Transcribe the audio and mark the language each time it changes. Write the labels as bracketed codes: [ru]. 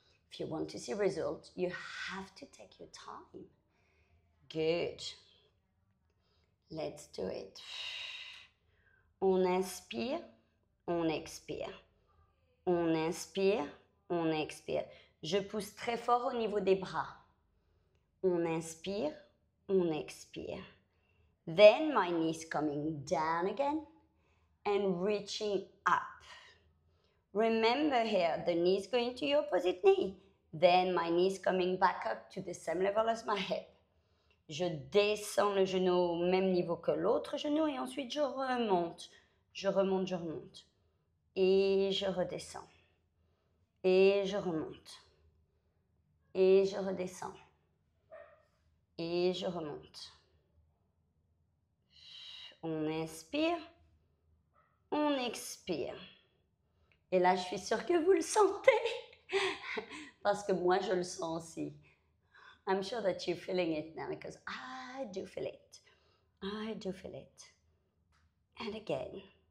[en] If you want to see results, you have to take your time. Good. Let's do it. [fr] On inspire, on expire. On inspire, on expire. Je pousse très fort au niveau des bras. On inspire, on expire. [en] Then my knees coming down again and reaching up. Remember here, the knee is going to your opposite knee. Then my knee is coming back up to the same level as my hip. [fr] Je descends le genou au même niveau que l'autre genou et ensuite je remonte. Je remonte, je remonte. Et je redescends. Et je remonte. Et je redescends. Et je remonte. On inspire. On expire. Et là, je suis sûre que vous le sentez. Parce que moi, je le sens aussi. [en] I'm sure that you're feeling it now because I do feel it. I do feel it. And again.